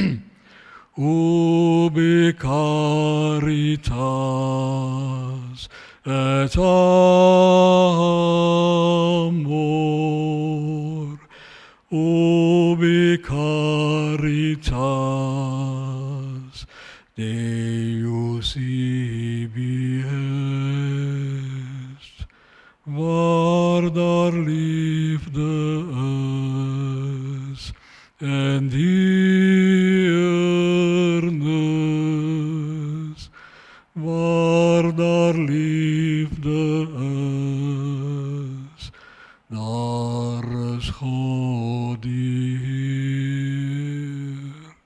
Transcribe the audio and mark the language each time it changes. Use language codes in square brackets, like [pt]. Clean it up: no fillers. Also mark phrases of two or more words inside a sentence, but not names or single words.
[la] Ubi caritas et amor, ubi caritas Deus ibi est, [af] waar daar liefde is en deernis, waar daar liefde is, daar is God die Heer.